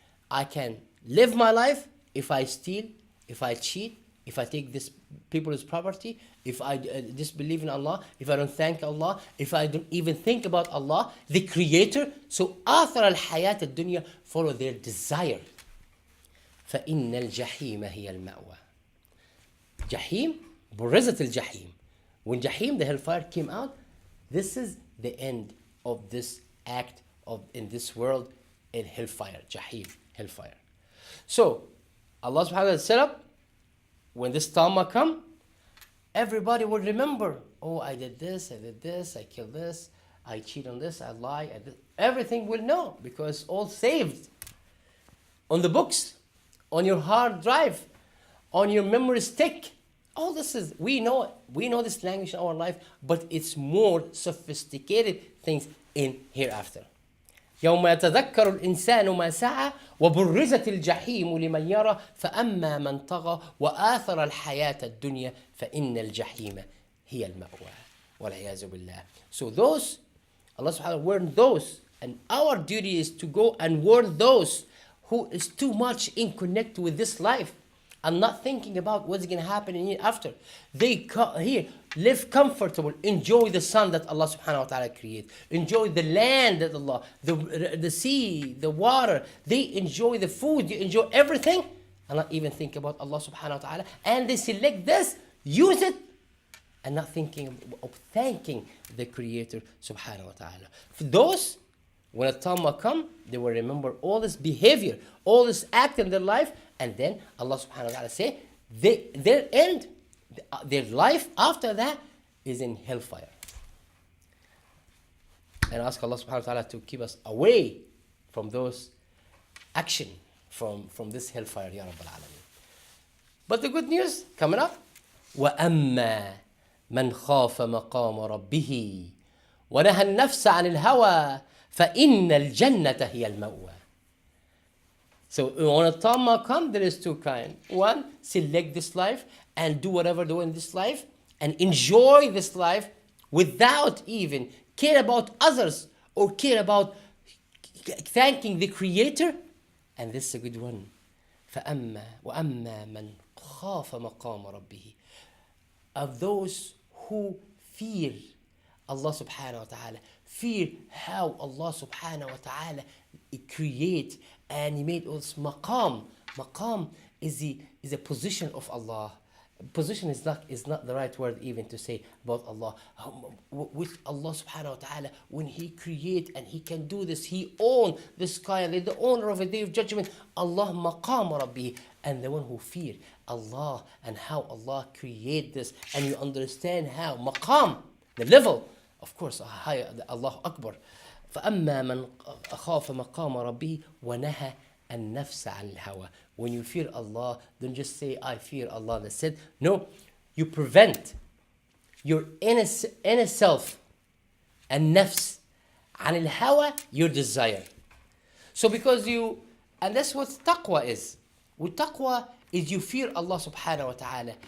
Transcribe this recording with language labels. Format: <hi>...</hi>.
<en>I can live my life if I steal, if I cheat, if I take this people's property, if I disbelieve in Allah, if I don't thank Allah, if I don't even think about Allah, the Creator. So</en> <ar>آثر الحياة الدنيا,</ar> <en>follow their desire.</en> <ar>فإن الجحيم هي المأوى. Jahim, برزت الجحيم.</ar> <en>When Jahim, the hellfire, came out, this is the end of this act of in this world in hellfire. Jahim, hellfire. So Allah subhanahu wa ta'ala set up, when this Tama come, everybody will remember, oh, I did this, I killed this, I cheat on this, I lie, everything will know, because all saved on the books, on your hard drive, on your memory stick. All this is, we know this language in our life, but it's more sophisticated things in hereafter.</en> <ar>يوم يتذكر الإنسان ما سعى وبرزت الجحيم لمن يرى فأما من طغى وآثر الحياة الدنيا فإن الجحيم هي المأوى والعياذ بالله.</ar> <en>So those, Allah subhanahu wa ta'ala warned those, and our duty is to go and warn those who is too much in connect with this life and not thinking about what's going to happen in here after. They here live comfortable, enjoy the sun that Allah subhanahu wa ta'ala created, enjoy the land that Allah, the sea, the water, they enjoy the food, they enjoy everything, and not even think about Allah subhanahu wa ta'ala, and they select this, use it, and not thinking of thanking the Creator subhanahu wa ta'ala. For those, when a time will come, they will remember all this behavior, all this act in their life, and then Allah subhanahu wa ta'ala say, their end, their life after that is in hellfire. And ask Allah subhanahu wa ta'ala to keep us away from those action, from this hellfire, Ya Rabbal Alameen. But the good news coming up,</en> <ar>وَأَمَّا مَنْ خَافَ مَقَامَ رَبِّهِ وَنَهَى النَّفْسَ عَنِ الْهَوَى فَإِنَّ الْجَنَّةَ هِيَ الْمَأْوَى.</ar> <en>So when a time comes, there is two kinds. One, select this life and do whatever do in this life and enjoy this life without even care about others or care about thanking the Creator. And this is a good one.</en> <ar>فَأَمَّا وَأَمَّا مَنْ خَافَ مَقَامَ رَبِّهِ.</ar> <en>Of those who fear Allah subhanahu wa ta'ala, fear how Allah subhanahu wa ta'ala create and He made us maqam. Maqam is a position of Allah. Position is not the right word even to say about Allah. With Allah subhanahu wa ta'ala, when He create and He can do this, He own the sky and the owner of a day of judgment. Allah maqam rabbi, and the one who fear Allah and how Allah create this, and you understand how maqam, the level, of course, higher, Allah Akbar.</en> <ar>فأما من خاف مقام ربه ونهى النفس عن الهوى.</ar> <en>When you fear Allah, don't just say, I fear Allah. That's it. No, you prevent your inner self and nafs</en> <ar>عن الهوى,</ar> <en>your desire. So because you, and that's what taqwa is. With taqwa is you fear Allah subhanahu wa ta'ala.</en>